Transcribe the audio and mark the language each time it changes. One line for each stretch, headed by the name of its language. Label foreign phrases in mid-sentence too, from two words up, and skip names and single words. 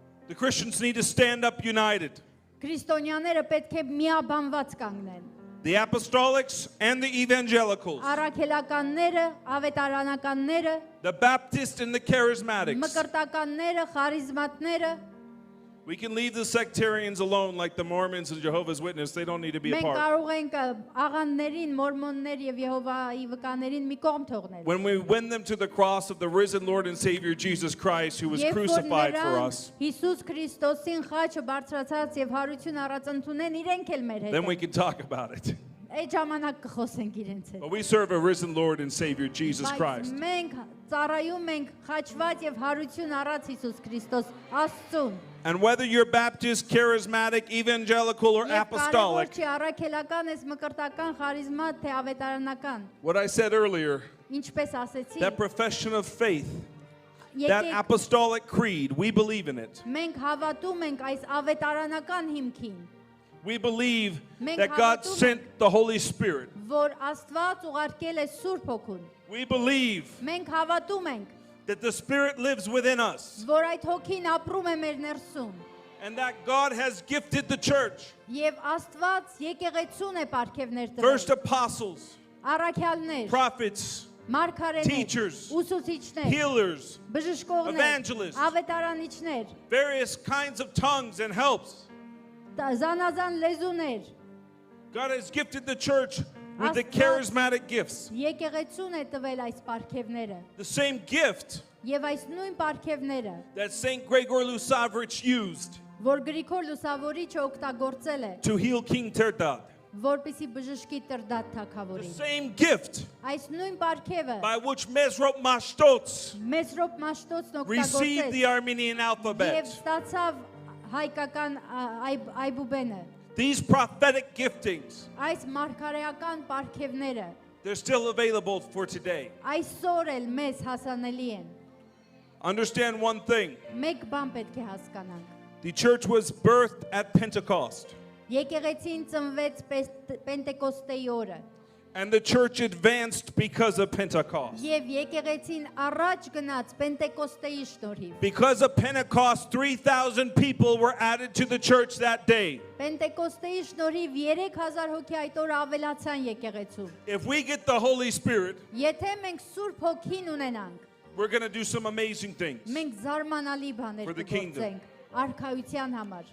English: The Christians need to stand up united.
Armenian: Քրիստոնյաները պետք է միաբանված կանգնեն։
English: The apostolics and the evangelicals,
Armenian: Առաքելականները, ավետարանականները,
English: the Baptists and the charismatics.
Armenian: մկրտականները, խարիզմատները,
English: We can leave the sectarians alone like the Mormons and Jehovah's Witnesses. They don't need to be a
Armenian: մենք
English: part.
Armenian: կարող ենք աղանդներին, մորմոններ եւ Եհովայի վկաներին մի կողմ թողնել։
English: When we win them to the cross of the risen Lord and Savior Jesus Christ, who was
Armenian: Երբ որ
English: crucified for
Armenian: նրանք
English: us,
Armenian: Հիսուս Քրիստոսին խաչը բարձրացած եւ հարություն առած ընդունեն, իրենք էլ մեր հետ
English: then we
Armenian: են։
English: can talk about it.
Armenian: Այդ ժամանակ կխոսենք իրենց հետ։
English: But we serve a risen Lord and Savior Jesus
Armenian: Բայց
English: Christ.
Armenian: մենք ծառայում ենք խաչված եւ հարություն առած Հիսուս Քրիստոս Աստծուն։
English: And whether you're Baptist, charismatic, evangelical, or
Armenian: Եվ
English: apostolic,
Armenian: կարևոր չի առաքելական ես մկրտական խարիզմատ թե ավետարանական։
English: what I said earlier,
Armenian: Ինչպես ասեցի,
English: that profession of faith, that
Armenian: եկեք
English: apostolic creed, we believe in it.
Armenian: մենք հավատում ենք այս ավետարանական հիմքին,
English: We believe
Armenian: Մենք
English: that God
Armenian: հավատում
English: sent the Holy Spirit.
Armenian: որ Աստված ուղարկել է Սուրբ Հոգուն։
English: We believe
Armenian: Մենք հավատում ենք,
English: that the Spirit lives within us
Armenian: որ այդ հոգին ապրում է մեր ներսում,
English: and that God has gifted the church.
Armenian: եւ Աստված եկեղեցուն է պարգևներ
English: First
Armenian: տվել։
English: apostles,
Armenian: Առաքյալներ,
English: prophets,
Armenian: մարգարեներ,
English: teachers,
Armenian: ուսուցիչներ,
English: healers,
Armenian: բժշկողներ,
English: evangelists,
Armenian: ավետարանիչներ,
English: various kinds of tongues and helps.
Armenian: զանազան լեզուներ,
English: God has gifted the church with the
Armenian: Աստված
English: charismatic gifts.
Armenian: եկեղեցուն է տվել այս պարգևները։
English: The same gift
Armenian: Եվ այս նույն պարգևները,
English: that St. Gregor Lusavich used
Armenian: որ Գրիգոր Լուսավորիչը օգտագործել է,
English: to heal King Terdad.
Armenian: որպեսի բժշկի Տրդատ
English: The
Armenian: թագավորին։
English: same gift
Armenian: Այս նույն պարգևը
English: by which Mesrop Mashtots
Armenian: Մեսրոպ Մաշտոցն
English: received the
Armenian: օգտագործեց
English: Armenian
Armenian: եւ
English: alphabet.
Armenian: ստացավ հայկական այբուբենը։
English: These prophetic giftings,
Armenian: Այս մարգարեական պարգևները
English: they're still available for today.
Armenian: այսօր էլ մեզ հասանելի են։
English: Understand one thing.
Armenian: Մեկ բան պետք է հասկանանք։
English: The church was birthed at Pentecost,
Armenian: Եկեղեցին ծնվեց Պենտեկոստեի օրը
English: and the church advanced because of Pentecost.
Armenian: եւ եկեղեցին առաջ գնաց Պենտեկոստեի շնորհիվ։
English: Because of Pentecost, 3,000 people were added to the church that day.
Armenian: Պենտեկոստեի շնորհիվ 3000 հոգի այդ օրը ավելացան եկեղեցու։
English: If we get the Holy Spirit,
Armenian: Եթե մենք Սուրբ Հոգին ունենանք,
English: we're going to do some amazing things.
Armenian: մենք զարմանալի բաներ
English: For the kingdom.
Armenian: կգործենք արքայության համար։